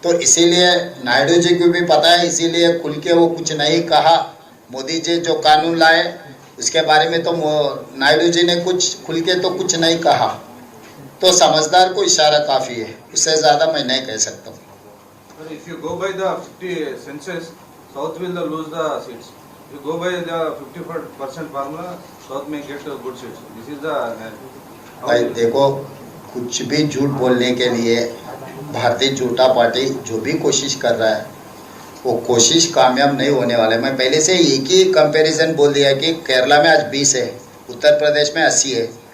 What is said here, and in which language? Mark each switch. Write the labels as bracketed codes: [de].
[hi] तो इसीलिए नायडू जी को भी पता है, इसीलिए खुल के वो कुछ नहीं कहा। मोदी जी जो कानून लाए उसके बारे में तो नायडू जी ने कुछ खुल के तो कुछ नहीं कहा। तो समझदार को इशारा काफ़ी है, उससे ज़्यादा मैं नहीं कह सकता हूँ। [en] If you go by the 50 census, South will lose the seats. If you go by the 50% formula, South may get good seats. This is the. [hi] भाई देखो, कुछ भी झूठ बोलने के लिए भारतीय जनता पार्टी जो भी कोशिश कर रहा है वो कोशिश कामयाब नहीं होने वाला है। मैं पहले से एक ही कंपैरिजन बोल दिया कि केरला में आज 20 है, उत्तर प्रदेश में 80 है,